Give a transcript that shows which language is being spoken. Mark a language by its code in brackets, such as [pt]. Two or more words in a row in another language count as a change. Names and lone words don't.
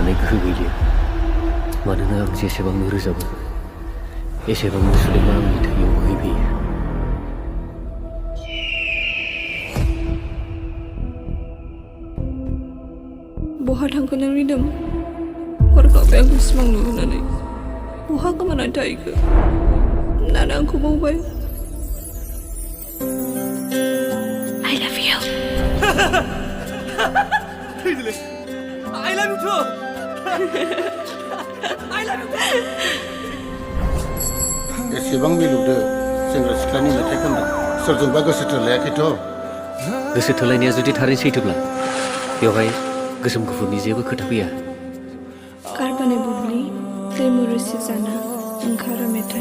[brx] गोहो गैलिया मानोना आं जेसेबांनो रोजाबो एसेबांनो सुलेमा आंनि थैयाव बोहैबोयो बहा थांखो नों रिदोम हरखाबै आंखौ सिमां नुहोनानै बहा गोमानानै थाहैखो नाना आंखौ बावबाय [en] I love you थैदोलै I love you too I love you [brx] एसेबां मिलौदो सेंग्रा सिख्लानि मेथाइ खनदों सोरजोंबा गोसो थोलायाखैथ' गोसो थोलायनाया जुदि थारैनो सैथोब्ला बेवहाय गोसोम गुफुरनि जेबो खोथा फैया कारबाने बुब्लि दैमु रोसि जाना ओंखारो मेथाइ